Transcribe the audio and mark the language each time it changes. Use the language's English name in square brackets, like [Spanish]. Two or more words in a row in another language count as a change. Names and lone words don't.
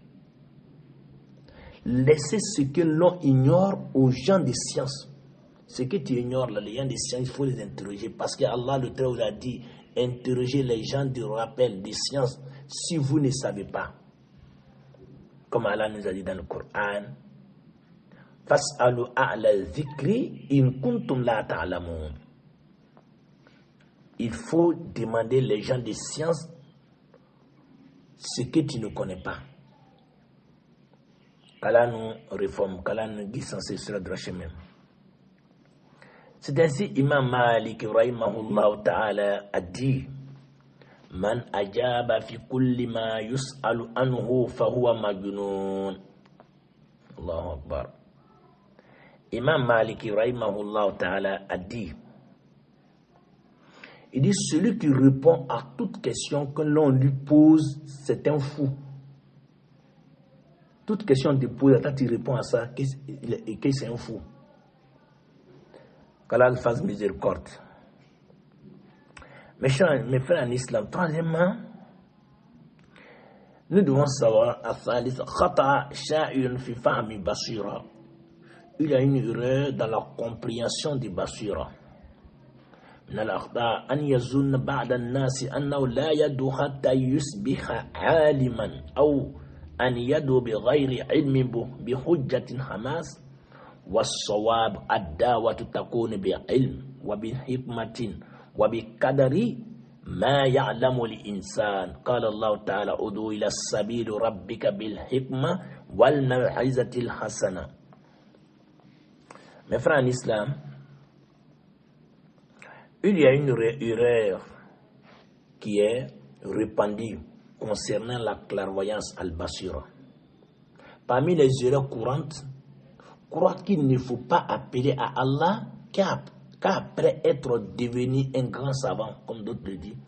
[French] Laissez ce que l'on ignore aux gens de science. Ce que tu ignores, là, les gens de science, il faut les interroger. Parce que Allah le Très-Haut a dit: interrogez les gens du rappel, des sciences, si vous ne savez pas. Comme Allah nous a dit dans le Coran: [Arabic] فاسألوا أهل الذكر إن كنتم لا تعلمون. [French] Il faut demander les gens de science ce que tu ne connais pas. Qu'Allah nous réforme, qu'Allah nous guide sans cesse sur le droit chemin. C'est ainsi Imam Malik [Arabic] رحمه الله تعالى [French] a dit: [Arabic] من أجاب في كل ما يسأل عنه فهو مجنون. الله أكبر. [French] Imam Malik [Arabic] رحمه الله تعالى [French] a dit: il dit, celui qui répond à toute question que l'on lui pose, c'est un fou. Toute question te pose, quand tu réponds à ça, que c'est un fou. Qu'Allah fasse miséricorde. Mes frères en islam, troisièmement, nous devons savoir, il y a une erreur dans la compréhension du basira. [Arabic] من الأخطاء أن يظن بعض الناس أنه لا يدعو حتى يصبح عالما أو أن يدعو بغير علم بحجة حماس والصواب الدعوة تكون بعلم وبحكمة وبقدر ما يعلم الإنسان. قال الله تعالى: ادعو إلى السبيل ربك بالحكمة والموعظة الحسنة. [French] Mes frères en islam, il y a une erreur qui est répandue concernant la clairvoyance al-basira. Parmi les erreurs courantes, croire qu'il ne faut pas appeler à Allah qu'après être devenu un grand savant, comme d'autres le disent.